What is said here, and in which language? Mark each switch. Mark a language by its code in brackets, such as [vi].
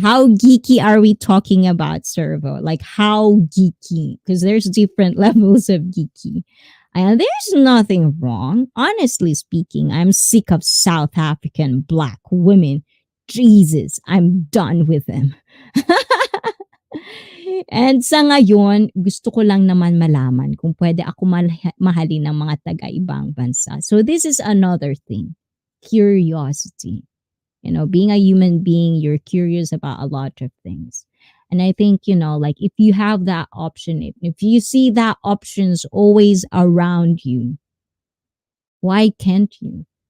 [en] How geeky are we talking about, Servo? Like how geeky? Because there's different levels of geeky. And there's nothing wrong. Honestly speaking, I'm sick of South African black women. Jesus, I'm done with them. [tl] And sa ngayon, gusto ko lang naman malaman kung pwede ako mahalin ng mga taga-ibang bansa. [en] So this is another thing. Curiosity. You know, being a human being, you're curious about a lot of things. And I think, you know, like if you have that option, if you see that options always around you, why can't you?